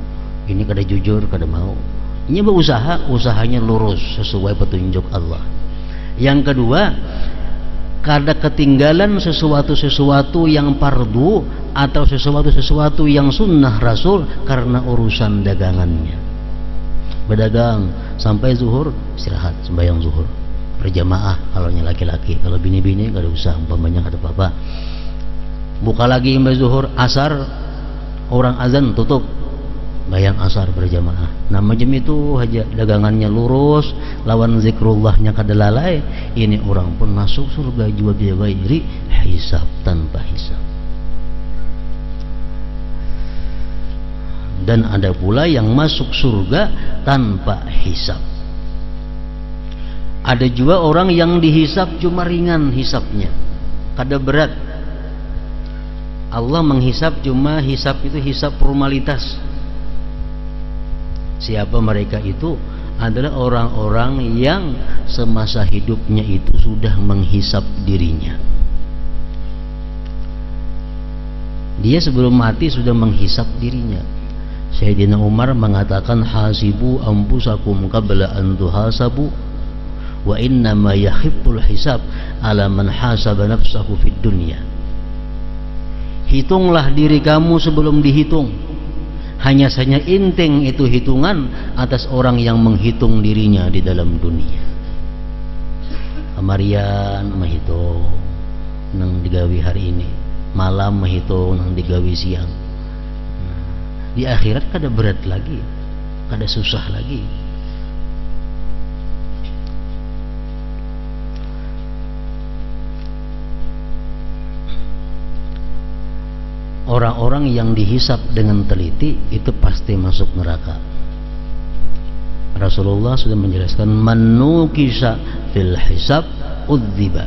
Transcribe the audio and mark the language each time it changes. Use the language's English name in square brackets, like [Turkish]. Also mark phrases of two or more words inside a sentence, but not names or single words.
[Banjar] Ini kada jujur, kada mau. [Indonesian] Ini berusaha, usahanya lurus sesuai petunjuk Allah. Yang kedua, kada ketinggalan sesuatu yang fardu atau sesuatu yang sunnah Rasul karena urusan dagangannya. Berdagang sampai zuhur, istirahat sembahyang zuhur berjamaah kalau laki-laki. Kalau bini-bini kada usah, umpamanya kada apa-apa. Buka lagi sampai zuhur, asar orang azan tutup, bayang asar berjamaah. [Banjar] Nah, macam itu aja, dagangannya lurus, lawan zikrullahnya kada lalai, ini orang pun masuk surga jua [Arabic] بغير حساب, [Banjar] tanpa hisab. [Indonesian] Dan ada pula yang masuk surga tanpa hisab. Ada juga orang yang dihisab cuma ringan hisabnya, kada berat. Allah menghisab cuma hisab itu hisab formalitas. Siapa mereka itu? Adalah orang-orang yang semasa hidupnya itu sudah menghisab dirinya. Dia sebelum mati sudah menghisab dirinya. Sayyidina Umar mengatakan, [Arabic] حاسبوا أنفسكم قبل أن تحاسبوا وإنما يخف الحساب على من حاسب نفسه في الدنيا. [Indonesian] Hitunglah diri kamu sebelum dihitung. Hanya saja inting itu hitungan atas orang yang menghitung dirinya di dalam dunia. [Banjar] Kamarian menghitung nang digawi hari ini, malam menghitung nang digawi siang. [Indonesian] Di akhirat kada berat lagi, kada susah lagi. Orang-orang yang dihisab dengan teliti itu pasti masuk neraka. Rasulullah sudah menjelaskan, [Arabic] من نوقش في الحساب عذب.